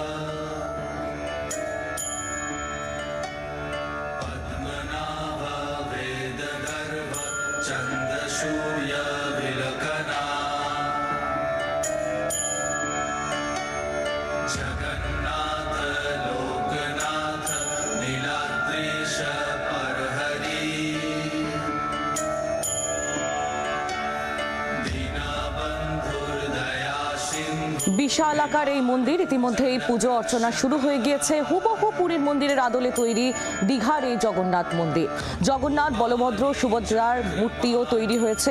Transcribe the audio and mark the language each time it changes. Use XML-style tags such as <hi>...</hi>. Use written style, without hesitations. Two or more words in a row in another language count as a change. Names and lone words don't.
<sa>पद्मनाभ वेद गर्भ चंद्र सूर्य विलकना जगन्नाथ लोकनाथ नीलाद्रीश परहरी</sa> <bn>বিশাল আকার এই মন্দির। ইতিমধ্যেই পুজো অর্চনা শুরু হয়ে গিয়েছে। হুবহু পুরীর মন্দিরের আদলে তৈরি দীঘার এই জগন্নাথ মন্দির। জগন্নাথ, বলভদ্র, সুভদ্রার মূর্তিও তৈরি হয়েছে।</bn>